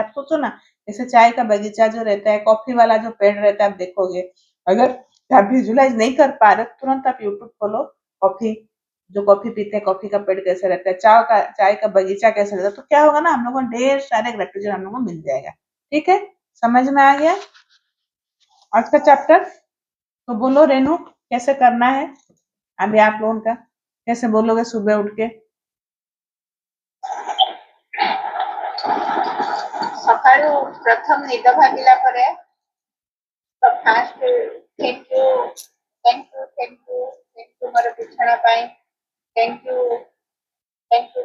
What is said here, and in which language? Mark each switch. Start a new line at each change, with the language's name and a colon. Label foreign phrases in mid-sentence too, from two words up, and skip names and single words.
Hindi: आप सोचो ना, जैसे चाय का बगीचा जो रहता है, कॉफी वाला जो पेड़ रहता है, आप देखोगे, अगर आप विजुलाइज नहीं कर पा रहे तुरंत आप यूट्यूब खोलो, कॉफी जो कॉफी पीते हैं कॉफी का पेड़ कैसे रहता है, चाय का बगीचा कैसे रहता है, तो क्या होगा ना हम लोगों को ढेर सारे ग्रेटिट्यूड हम लोगों को मिल जाएगा। ठीक है, समझ में आ गया आज का चैप्टर? तो बोलो रेनू, कैसे करना है अभी आप लोगों का, कैसे बोलोगे सुबह उठ के?
Odia: ସକାଳୁ ପ୍ରଥମ ନିଦ ଭାଙ୍ଗିଲା ପରେ ତ
English: first thank you thank you thank you thank you
Odia: ମୋର ବିଛଣା ପାଇଁ,
English: thank you